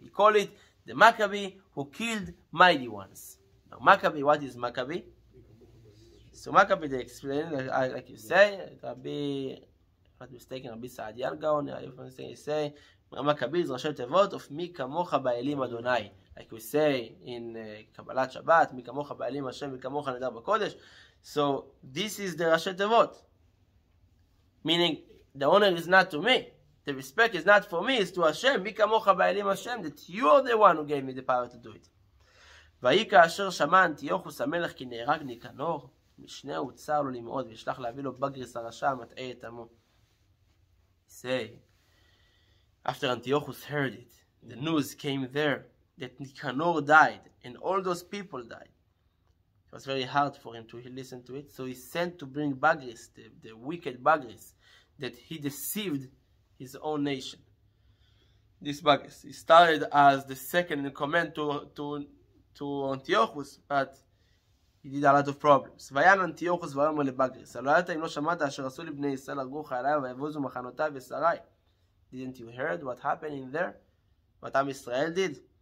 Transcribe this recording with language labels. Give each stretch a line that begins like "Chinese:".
English: He called it the Maccabee who killed mighty ones. Now Maccabee, what is Maccabee? So Maccabee, they explain, like you say, Rabbi, not mistaken, Rabbi Sa'adian Gaon, you say, Maccabee is
Hebrew: ראשי תיבות
English: of
Hebrew: מי כמוך באלים אדוני.
English: Like we say in
Hebrew: קבלת שבת, מי כמוך באלים השם, מי כמוך נדר בקודש.
English: So this is the
Hebrew: ראשי תיבות.
English: Meaning, the honor is not to me. The respect is not for me, it's to Hashem.
Hebrew: מי כמוך באלים השם,
English: that you are the one who gave me the power to do it.
Hebrew: ויהי כאשר שמע אנטיוכוס המלך כי נהרג ניקנור, משנהו צר לו למאוד, וישלח להביא לו בגריס הרשע מטעה את עמו.
English: Say, after Antiochus heard it, the news came there that Nicanor died and all those people died. It was very hard for him to listen to it, so he sent to bring Bagris, the wicked Bagris, that he deceived his own nation. This Bagris, he started as the second in command to Antiochus, but he did a lot of problems.
Hebrew: ויען אנטיוכוס ויאמר לבגריס, הלא היית אם לא שמעת אשר עשו לבני ישראל הרגו חייליו ויבוזו מחנותיו ושרי.
English: Didn't you heard what happened in there? What Am Israel did?